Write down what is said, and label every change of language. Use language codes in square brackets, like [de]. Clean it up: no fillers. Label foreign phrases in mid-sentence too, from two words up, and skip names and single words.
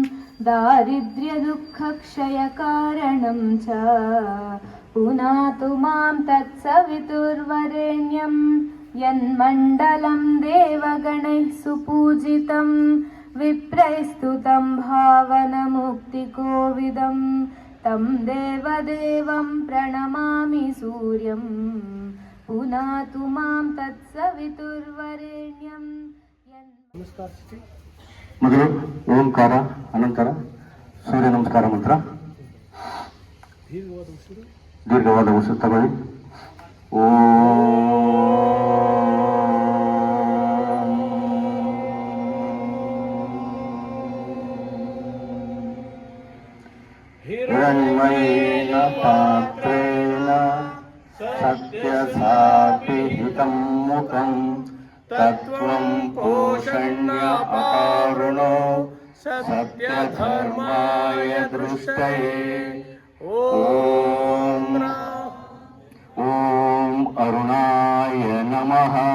[sa] दारिद्र्यदुःखक्षयकारणं च पुनातु मां तत्सवितुर्वरेण्यं यन्मण्डलं देवगणैः सुपूजितं विप्रैस्तुतं भावनमुक्तिकोविदं तं देवदेवं प्रणमामि सूर्यं पुनातु मां तत्सवितुर्वरेण्यं। [kn] ಮೊದಲು ಓಂಕಾರ ಅನಂತರ ಸೂರ್ಯ ನಮಸ್ಕಾರ ಮಂತ್ರ. ದೀರ್ಘವಾದ ಉಸಿರು ತಗೊಳ್ಳಿ. [sa] ಹಿರಣ್ಮಯೇನ ಪಾತ್ರೇಣ ಸತ್ಯಸಾಪಿಹಿತಂ ಮುಖಂ तत्त्वं पोषण्य अकारुणो सत्यधर्माय दृष्टये। ॐ अरुणाय नमः।